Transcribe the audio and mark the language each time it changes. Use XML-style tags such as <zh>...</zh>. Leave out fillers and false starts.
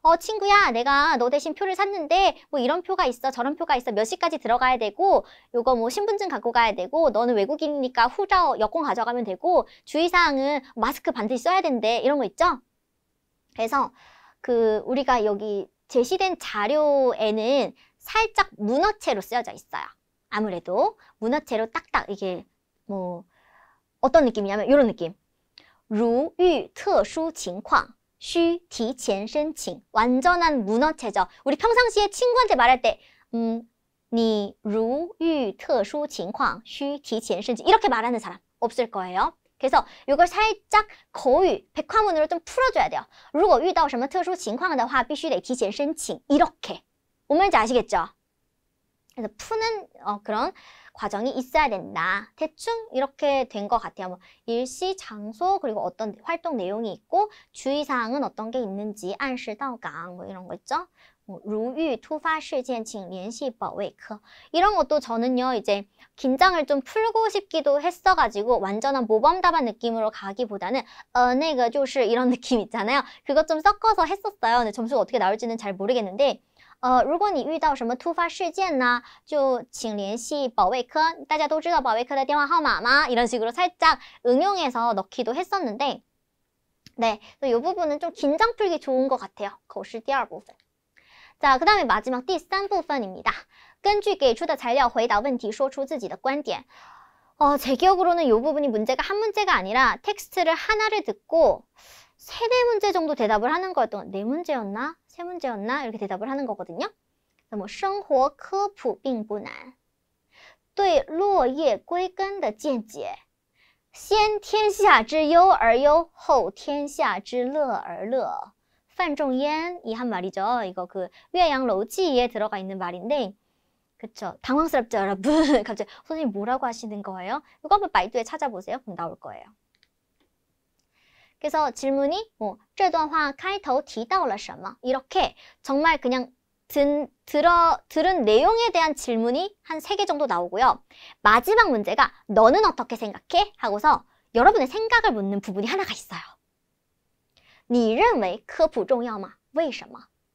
<ko>친구야, 내가 너 대신 표를 샀는데 뭐 이런 표가 있어, 저런 표가 있어, 몇 시까지 들어가야 되고 요거 뭐 신분증 갖고 가야 되고 너는 외국인이니까 후자 여권 가져가면 되고 주의사항은 마스크 반드시 써야 된대. 이런 거 있죠? 그래서 우리가 여기 제시된 자료에는 살짝 문어체로 쓰여져 있어요. 아무래도 문어체로 딱딱 이게 뭐 어떤 느낌이냐면 이런 느낌.</ko> <zh>如遇特殊情况需提前申请.</zh> <ko>완전한 문어체죠. 우리 평상시에 친구한테 말할 때 你如遇特殊情况需提前申请. 이렇게 말하는 사람 없을 거예요. 그래서 이걸 살짝 거의 백화문으로 좀 풀어줘야 돼요.</ko> <zh>如果遇到什么特殊情况的话必须得提前申请.</zh> <ko>이렇게. 뭔 말인지 아시겠죠? 그래서 푸는 그런 과정이 있어야 된다. 대충 이렇게 된 것 같아요. 뭐 일시, 장소, 그리고 어떤 활동 내용이 있고 주의사항은 어떤 게 있는지,</ko> <zh>按时到岗</zh> <ko>뭐 이런 거 있죠.</ko> <zh>뭐, 如遇突发事件请联系保卫科.</zh> <ko>이런 것도 저는요, 이제 긴장을 좀 풀고 싶기도 했어가지고 완전한 모범 답안 느낌으로 가기보다는</ko> <zh>那个就是</zh> <ko>이런 느낌 있잖아요. 그것 좀 섞어서 했었어요. 근데 점수가 어떻게 나올지는 잘 모르겠는데</ko> <zh>如果你遇到什么突发事件呢就请联系保卫科大家都知道保卫科的电话号码吗?</zh> <ko>이런 식으로 살짝 응용해서 넣기도 했었는데 네, 이 부분은 좀 긴장 풀기 좋은 것 같아요.</ko> <zh>口试第二部分.</zh> <ko>자, 그 다음에 마지막 第三部分입니다.</ko> <zh>根据给出的材料回答问题说出自己的观点.</zh> <ko>제 기억으로는 이 부분이 문제가 한 문제가 아니라 텍스트를 하나를 듣고 3-4문제 정도 대답을 하는 거였던 4문제였나? 3문제였나? 이렇게 대답을 하는 거거든요.</ko> <zh>뭐生活科普并不难对落叶归根的见解先天下之忧而忧后天下之乐而乐范仲淹</zh> <ko>이 한 말이죠. 이거岳阳楼记에 들어가 있는 말인데 그쵸. 당황스럽죠, 여러분? 갑자기 선생님 뭐라고 하시는 거예요? 이거 한번 바이두에 찾아보세요. 그럼 나올 거예요. 그래서 질문이 뭐</ko> <zh>这段话开头提到了什么?</zh> <ko>이렇게 정말 그냥 들은 내용에 대한 질문이 한 3개 정도 나오고요. 마지막 문제가 너는 어떻게 생각해? 하고서 여러분의 생각을 묻는 부분이 하나가 있어요.</ko> <zh>你认为科普重要吗?为什么?</zh>